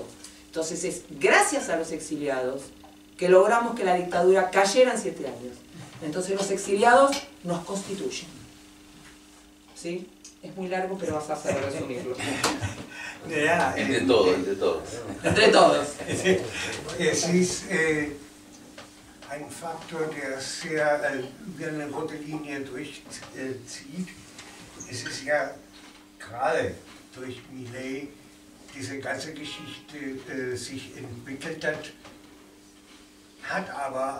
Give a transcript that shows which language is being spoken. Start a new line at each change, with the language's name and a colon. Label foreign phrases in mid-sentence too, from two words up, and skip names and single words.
Spanish: Entonces es gracias a los exiliados que logramos que la dictadura cayera en 7 años. Entonces los exiliados nos constituyen. ¿Sí? Es muy largo, pero vas a hacer resumirlo. Entre todos, entre todos. Entre todos.
German: Es ist ein Faktor, der sehr wie eine rote Linie durchzieht. Es ist ja gerade durch Milei diese ganze Geschichte sich entwickelt hat aber